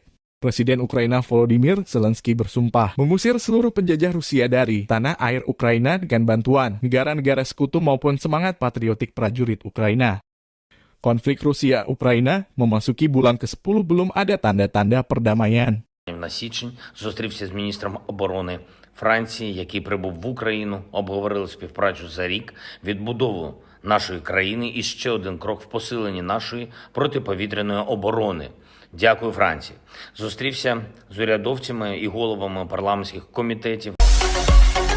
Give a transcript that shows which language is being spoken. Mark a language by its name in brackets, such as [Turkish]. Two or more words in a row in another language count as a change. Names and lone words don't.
[Indonesian] Presiden Ukraina Volodymyr Zelensky bersumpah mengusir seluruh penjajah Rusia dari tanah air Ukraina dengan bantuan negara-negara sekutu maupun semangat patriotik prajurit Ukraina. Konflik Rusia-Ukraina memasuki bulan ke-10 belum ada tanda-tanda perdamaian. [Ukrainian] На січень зустрівся з міністром оборони Франції, який прибув в Україну, обговорили співпрацю за рік, відбудову нашої країни і ще один крок в посиленні нашої протиповітряної оборони. Дякую, Франції. Зустрівся з урядовцями і головами парламентських комітетів.